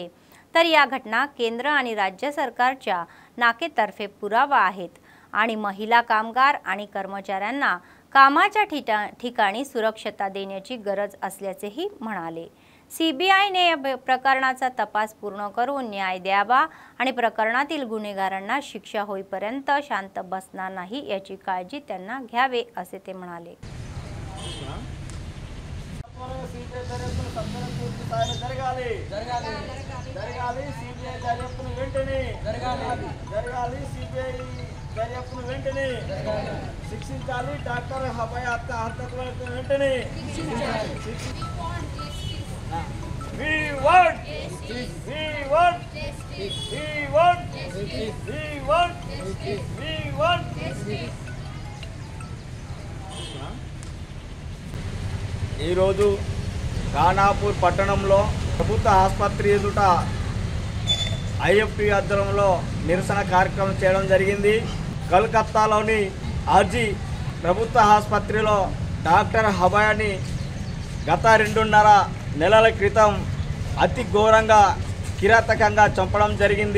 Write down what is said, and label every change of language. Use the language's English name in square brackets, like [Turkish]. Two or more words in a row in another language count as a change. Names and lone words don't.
[Marathi] तर या घटना केंद्र आणि राज्य सरकारच्या नाकेतर्फे पुरावा आहेत आणि महिला कामगार आणि कर्मचाऱ्यांना कामाच्या ठिकाणी सुरक्षता देण्याची गरज असल्याचेही म्हणाले। CBI ने या प्रकरणाचा तपास पूर्ण करून न्याय द्यावा आणि प्रकरणातील गुन्हेगारांना शिक्षा होईपर्यंत शांत बसणार नाही याची काळजी त्यांना घ्यावे असे ते म्हणाले। [Telugu] డాక్టర్ హబాయ్ హత్యకు వెంటనే [English] We want justice. We want justice. We want justice. We want justice. We want justice. [Telugu] ఈ రోజు ఖానాపూర్ పట్టణంలో ప్రభుత్వ ఆసుపత్రి ఎదుట IFTU ఆధ్వర్యంలో నిరసన కార్యక్రమం చేయడం జరిగింది। కలకత్తాలోని ఆర్జీ ప్రభుత్వ ఆసుపత్రిలో డాక్టర్ హబాయాని గత 2.5 నెలల క్రితం అతి ఘోరంగా కిరాతకంగా చంపడం జరిగింది।